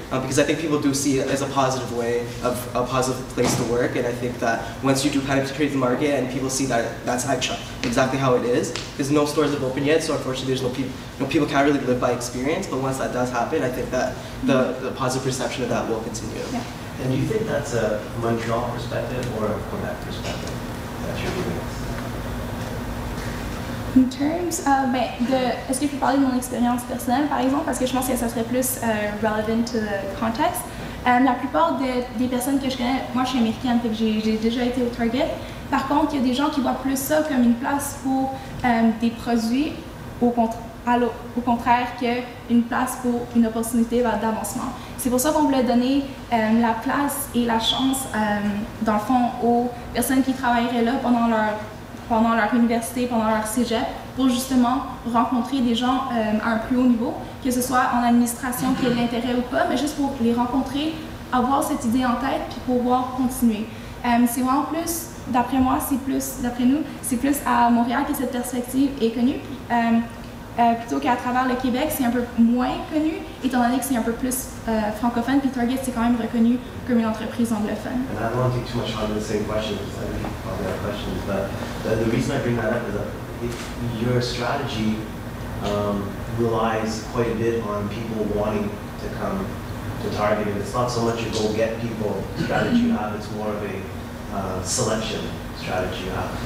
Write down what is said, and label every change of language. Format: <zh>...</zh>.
<en>Because I think people do see it as a positive way of a positive place to work, and I think that once you do penetrate the market and people see that that's actually exactly how it is, because no stores have opened yet, so unfortunately there's people can't really live by experience. But once that does happen, I think that the positive perception of that will continue. Yeah. And do you think that's a Montreal perspective or a Quebec perspective that you're giving us? In terms of,</en> <fr>est-ce que je peux parler de mon expérience personnelle, par exemple, parce que je pense que ça serait plus</fr> <en>relevant to the context.</en> <fr>La plupart des personnes que je connais, moi je suis américaine, fait que j'ai déjà été au Target. Par contre, il y a des gens qui voient plus ça comme une place pour des produits, au contraire qu'une place pour une opportunité d'avancement. C'est pour ça qu'on voulait donner la place et la chance, dans le fond, aux personnes qui travailleraient là pendant leur université, pendant leur cégep, pour justement rencontrer des gens à un plus haut niveau, que ce soit en administration qui ait de l'intérêt ou pas, mais juste pour les rencontrer, avoir cette idée en tête, puis pouvoir continuer. C'est vraiment plus, d'après nous, c'est plus à Montréal que cette perspective est connue. Plutôt qu'à travers le Québec, c'est un peu moins connu, étant donné que c'est un peu plus francophone, puis Target, c'est quand même reconnu comme une entreprise anglophone.</fr> <en>And I don't want to take too much time on the same question, because I think probably have questions, but the reason I bring that up is that your strategy relies quite a bit on people wanting to come to Target, and it's not so much a go get people strategy you have, it's more of a selection strategy you have.</en>